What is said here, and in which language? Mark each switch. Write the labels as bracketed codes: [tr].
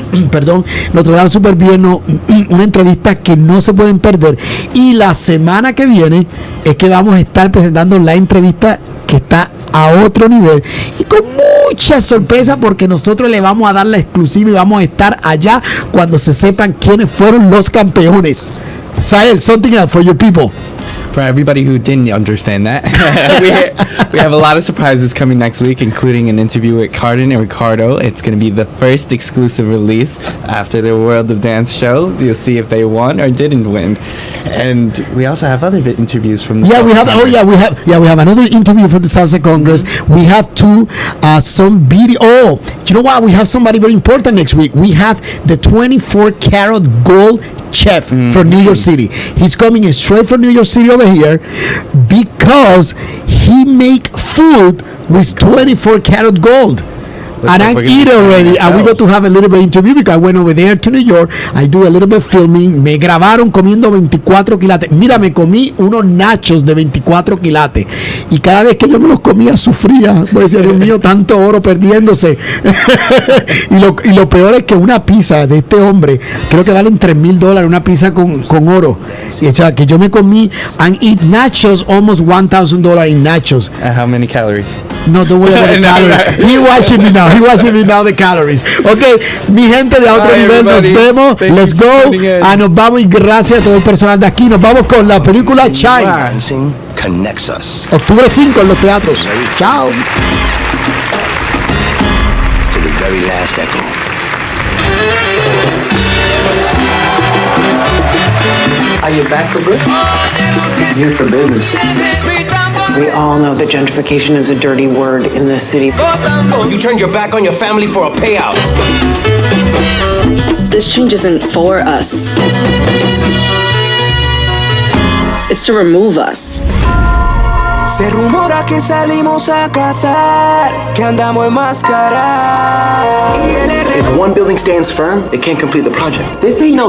[es] Perdón, nos trataron súper bien, ¿no? Una entrevista que no se pueden perder, y la semana que viene es que vamos a estar presentando la entrevista que está a otro nivel y con mucha sorpresa, porque nosotros le vamos a dar la exclusiva y vamos a estar allá cuando se sepan quiénes fueron los campeones. [en] Sael, something else for your people. For everybody who didn't understand that, we have a lot of surprises coming next week, including an interview with Cardin and Ricardo. It's going to be the first exclusive release after the World of Dance show. You'll see if they won or didn't win. And we also have other interviews from the we have another interview from the Salsa Congress. We have some video. Oh, you know what? We have somebody very important next week. We have the 24 karat gold chef from New York City. He's coming straight from New York City over here because he make food with 24 karat gold. And I eat already, and we got to have a little bit of interview because I went over there to New York. I do a little bit of filming. [es] Me grabaron comiendo 24 quilates. Mira, me comí unos nachos de 24 quilates. Y cada vez que yo me los comía, sufría. Pues decía, Dios mío, tanto oro perdiéndose. y lo peor es que una pizza de este hombre, creo que valen $3,000 una pizza con oro. Y, o sea, que yo me comí, [en] and eat nachos, almost $1,000 in nachos. How many calories? No, don't worry about the calories. He watching me now the calories. [es] Ok, mi gente de otro nivel, nos vemos. [en] Let's go. [es] Nos vamos, y gracias a todo el personal de aquí. Nos vamos con la película Shine. [en] Dancing connects us. [es] Octubre 5 en los teatros. Chao. [en] To the very last echo. Are you back for good? Here for business. We all know that gentrification is a dirty word in this city. You turned your back on your family for a payout. This change isn't for us. It's to remove us. [es] Se rumora que salimos a cazar, que andamos en máscara. [en] If one building stands firm, it can't complete the project. This ain't no